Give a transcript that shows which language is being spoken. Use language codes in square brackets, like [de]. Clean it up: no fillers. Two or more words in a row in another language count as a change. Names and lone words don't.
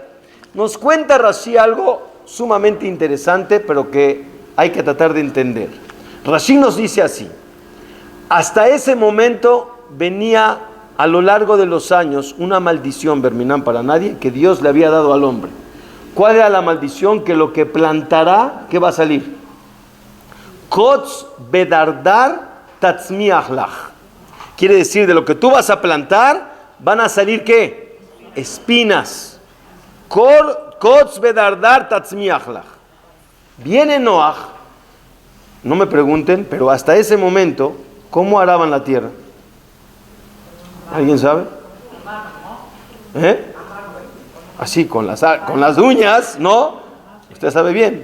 [es] Nos cuenta Rashi algo sumamente interesante, pero que hay que tratar de entender. Rashi nos dice así: hasta ese momento venía a lo largo de los años una maldición, Berminán para nadie, que Dios le había dado al hombre. ¿Cuál era la maldición? Que lo que plantará, ¿qué va a salir? [he] קוץ ודרדר תצמיח לך. [es] Quiere decir, de lo que tú vas a plantar, van a salir ¿qué? Espinas. [he] קוץ ודרדר תצמיח לך. [es] Viene Noaj, no me pregunten, pero hasta ese momento, ¿cómo araban la tierra? ¿Alguien sabe? Así, con las uñas, ¿no? Usted sabe bien.